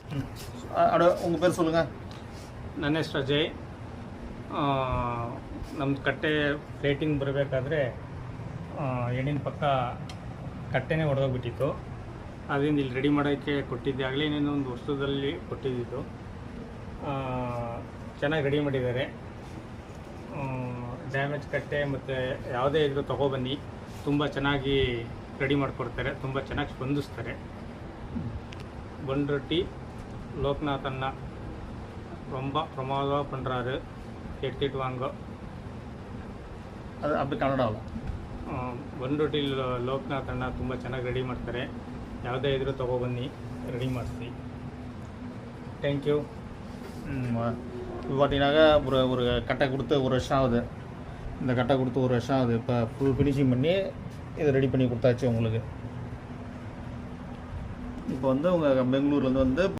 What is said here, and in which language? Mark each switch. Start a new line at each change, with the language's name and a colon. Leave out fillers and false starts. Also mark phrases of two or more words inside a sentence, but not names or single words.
Tamil: ಅಡ ಉங்கள் பேர் சொல்லுங்கள்.
Kannada: ನನ್ನ ಹೆಸರು ಅಜಯ್. ನಮ್ಮ ಕಟ್ಟೆ ಪ್ಲೇಟಿಂಗ್ ಬರಬೇಕಾದ್ರೆ ಎಣ್ಣಿನ ಪಕ್ಕ ಕಟ್ಟೆನೇ ಹೊಡೆದೋಗ್ಬಿಟ್ಟಿತ್ತು. ಅದರಿಂದ ಇಲ್ಲಿ ರೆಡಿ ಮಾಡೋಕ್ಕೆ ಕೊಟ್ಟಿದ್ದೆ. ಆಗಲೇ ಇನ್ನೇನು ಒಂದು ವರ್ಷದಲ್ಲಿ ಕೊಟ್ಟಿದ್ದಿತ್ತು. ಚೆನ್ನಾಗಿ ರೆಡಿ ಮಾಡಿದ್ದಾರೆ. ಡ್ಯಾಮೇಜ್ ಕಟ್ಟೆ ಮತ್ತು ಯಾವುದೇ ಇದ್ರೂ ತೊಗೊಬನ್ನಿ, ತುಂಬ ಚೆನ್ನಾಗಿ ರೆಡಿ ಮಾಡಿಕೊಡ್ತಾರೆ, ತುಂಬ ಚೆನ್ನಾಗಿ ಸ್ಪಂದಿಸ್ತಾರೆ.
Tamil: பண்ருட்டி லோக்நாத் அண்ணா ரொம்ப பிரமாதமாக பண்ணுறாரு, எடுத்துகிட்டு வாங்க.
Kannada: ಅದು ಅಬ್ಬ ಕನ್ನಡ ಅಲ್ಲ. ಬಂಡ್ರೊಟ್ಟಿ ಲೋಕನಾಥ್ ಅಣ್ಣ ತುಂಬ ಚೆನ್ನಾಗಿ ರೆಡಿ ಮಾಡ್ತಾರೆ. ಯಾವುದೇ ಇದ್ರೂ ತೊಗೊಬನ್ನಿ, ರೆಡಿ ಮಾಡಿಸಿ.
English: thank you.
Tamil: இப்போ பார்த்தீங்கன்னாக்கா ஒரு கட்டை கொடுத்து ஒரு வருஷம் ஆகுது. இந்த கட்டை கொடுத்து ஒரு வருஷம் ஆகுது. இப்போ
English: full finishing
Tamil: பண்ணி இதை ரெடி பண்ணி கொடுத்தாச்சு உங்களுக்கு. இப்போ வந்து உங்கள் பெங்களூர்லேருந்து வந்து